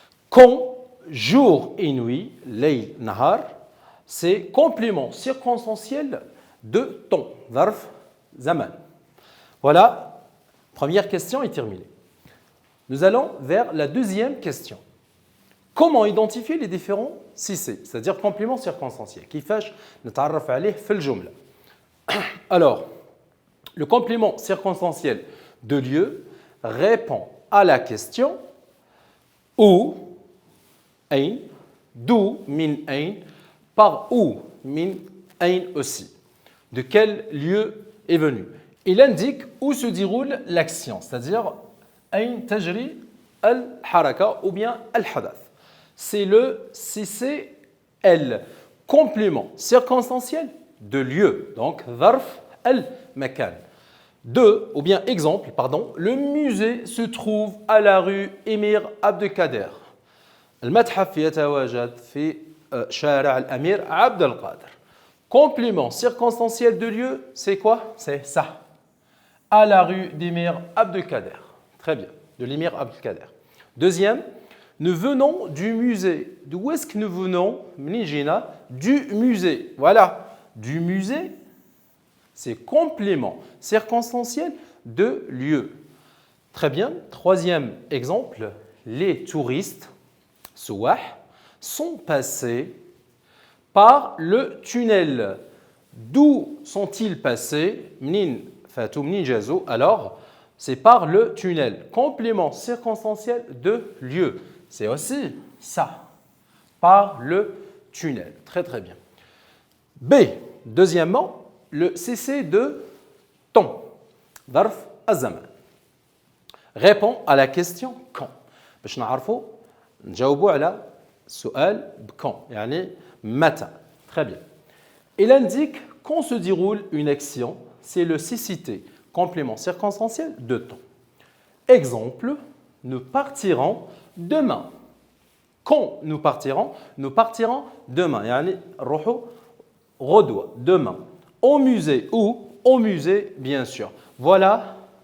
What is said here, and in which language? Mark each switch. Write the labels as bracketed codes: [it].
[fr] Quand, jour et nuit, [ar] layl, nahar, [fr] c'est complément circonstanciel de temps, [ar] zarf, zaman. [fr] Voilà, première question est terminée. Nous allons vers la deuxième question. Comment identifier les différents CC, c'est-à-dire compléments circonstanciels? [ar] كيفاش نتعرف عليه في الجملة. [fr] Alors, le complément circonstanciel de lieu répond à la question où, ain, d'où, [ar] min ain, [fr] par où, min ain aussi. De quel lieu est venu? Il indique où se déroule l'action, c'est-à-dire [ar] ain tajri al-haraka [fr] ou bien [ar] al-hadath. [fr] C'est le CCL, complément circonstanciel de lieu, donc [ar] ظرف المكان. [fr] Deux, ou bien exemple, pardon, le musée se trouve à la rue Émir Abdelkader. [ar] المتحف يتواجد في شارع الأمير عبد القادر. [fr] Complément circonstanciel de lieu, c'est quoi? C'est ça. À la rue d'Émir Abdelkader. Très bien, de l'Émir Abdelkader. Deuxième, nous venons du musée. D'où est-ce que nous venons? [ar] Mnijina, [fr] du musée. Voilà. Du musée, c'est complément circonstanciel de lieu. Très bien. Troisième exemple, les touristes, souah, sont passés par le tunnel. D'où sont-ils passés? [ar] Mnin fatou mnin jazo. [fr] Alors, c'est par le tunnel. Complément circonstanciel de lieu. C'est aussi ça. Par le tunnel. Très très bien. B. Deuxièmement, le CC de temps. [ar] ظرف الزمان. [fr] Répond à la question quand. [ar] باش نعرفوا نجاوبوا على السؤال بكون يعني متى. [fr] Très bien. Il indique quand se déroule une action, c'est le CCT, complément circonstanciel de temps. Exemple, nous partirons demain. Quand nous partirons? Nous partirons demain. [ar] يعني روحوا غدوة, [fr] demain. Au musée ou au musée, bien sûr. Voilà